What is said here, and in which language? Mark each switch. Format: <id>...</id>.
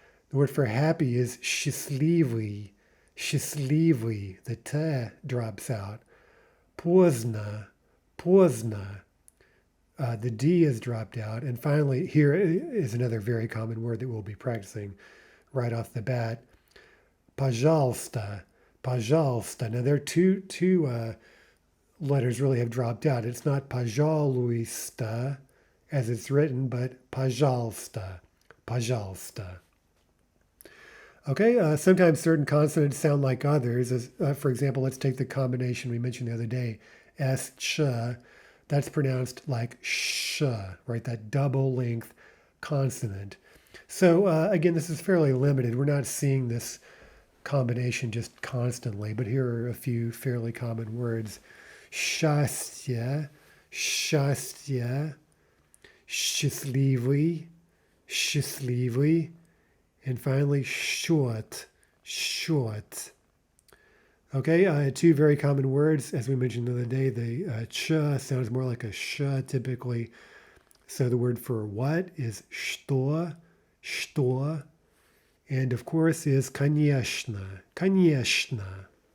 <en>The word for happy is</en> <ru>счастливый, счастливый.</ru> <en>The T drops out.</en> <ru>Поздно, поздно.</ru> <en>The D is dropped out. And finally, here is another very common word that we'll be practicing right off the bat.</en> <ru>Пожалуйста, пожалуйста.</ru> <en>Now there are two letters really have dropped out. It's not</en> <ru>пожалуйста</ru> <en>as it's written, but</en> <ru>пожалуйста, пожалуйста.</ru> <en>Okay, sometimes certain consonants sound like others. As, for example, let's take the combination we mentioned the other day, S, ch. That's pronounced like sh, right? That double length consonant. So again, this is fairly limited. We're not seeing this combination just constantly, but here are a few fairly common words.</en> <ru>Счастье, счастье, счастливый, счастливый.</ru> <en>And finally, short, short. Okay, two very common words. As we mentioned the other day, the ch sounds more like a sh typically. So the word for what is</en> <ru>что, что.</ru> <en>And of course is</en> <ru>конечно, конечно.</ru>